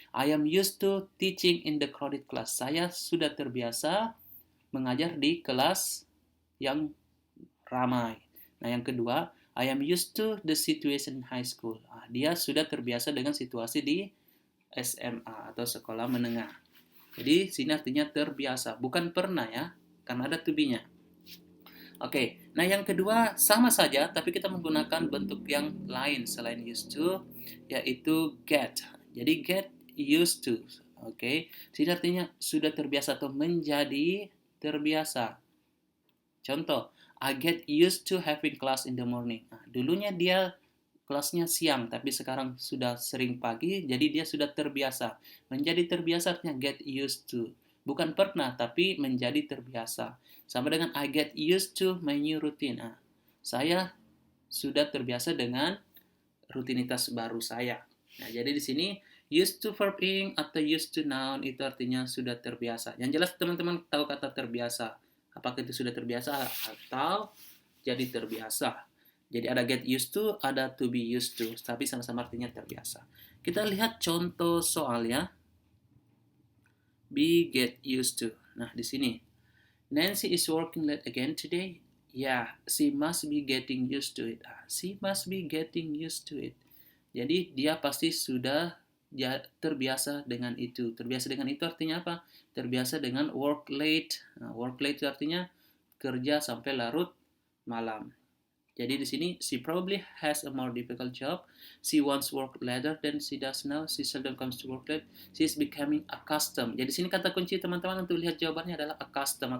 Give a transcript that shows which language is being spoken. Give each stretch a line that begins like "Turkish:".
English: I am used to teaching in the crowded class.
Indonesian: Saya sudah terbiasa mengajar di kelas yang ramai. Nah, yang kedua,
English: I am used to the situation in high school.
Indonesian: Dia sudah terbiasa dengan situasi di SMA atau sekolah menengah. Jadi, sini artinya terbiasa, bukan pernah ya, karena ada to be-nya. Oke, nah yang kedua sama saja, tapi kita menggunakan bentuk yang lain selain used to, yaitu get. Jadi get used to. Oke, sini artinya sudah terbiasa atau menjadi terbiasa. Contoh,
English: I get used to having class in the morning.
Indonesian: Dulunya dia kelasnya siang, tapi sekarang sudah sering pagi, jadi dia sudah terbiasa. Menjadi terbiasa artinya get used to. Bukan pernah, tapi menjadi terbiasa. Sama dengan
English: I get used to my new routine.
Indonesian: Saya sudah terbiasa dengan rutinitas baru saya. Nah, jadi di sini used to verb ing atau used to noun itu artinya sudah terbiasa. Yang jelas teman-teman tahu kata terbiasa. Apakah itu sudah terbiasa atau jadi terbiasa. Jadi ada get used to, ada to be used to, tapi sama-sama artinya terbiasa. Kita lihat contoh soal ya.
English: Be get used to.
Indonesian: Nah, di sini.
English: Nancy is working late again today. Yeah, she must be getting used to it. She must be getting used to it.
Indonesian: Jadi dia pasti sudah terbiasa dengan itu. Terbiasa dengan itu artinya apa? Terbiasa dengan work late. Work late itu artinya kerja sampai larut malam. Jadi di sini
English: she probably has a more difficult job. She once worked later than she does now. She seldom comes to work late. She is becoming accustomed.
Indonesian: Jadi di sini kata kunci teman-teman untuk lihat jawabannya adalah accustomed.